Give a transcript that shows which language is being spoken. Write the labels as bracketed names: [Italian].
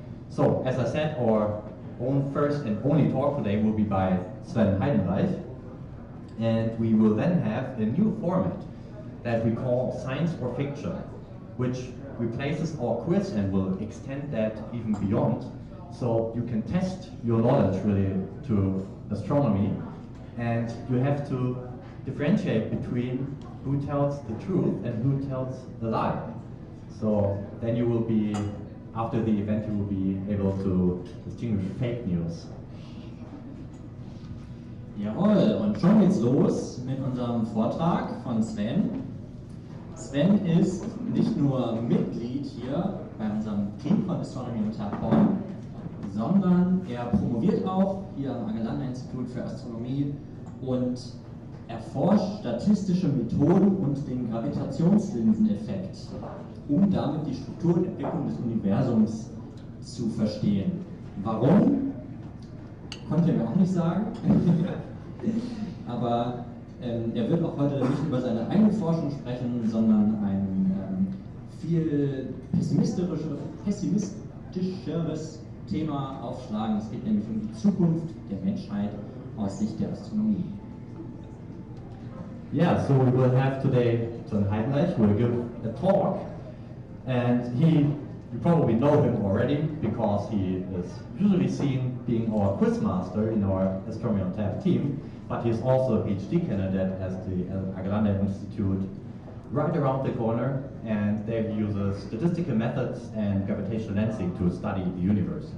[English] So, as I said, our own first and only talk today will be by Sven Heydenreich, and we will then have a new format that we call Science or Fiction, which replaces our quiz and will extend that even beyond, so you can test your knowledge really to astronomy, and you have to differentiate between who tells the truth and who tells the lie. So then you will be, after the event, you will be able to distinguish fake news. [German] Jawohl, und schon geht's los mit unserem Vortrag von Sven. Sven ist nicht nur Mitglied hier bei unserem Team von Astronomy-themed Bonn, sondern er promoviert auch hier am Argelander-Institut für Astronomie und erforscht statistische Methoden und den Gravitationslinseneffekt, um damit die Struktur und Entwicklung des Universums zu verstehen. Warum? Konnte er mir auch nicht sagen. Aber er wird auch heute nicht über seine eigene Forschung sprechen, sondern ein viel pessimistischeres Thema aufschlagen. Es geht nämlich um die Zukunft der Menschheit aus Sicht der Astronomie. [English] Yeah, so we will have today Sven Heydenreich who will give a talk, and you probably know him already because he is usually seen being our quiz master in our Astronomy-themed team, but he is also a PhD candidate at the Argelander-Institut right around the corner, and there he uses statistical methods and gravitational lensing to study the universe.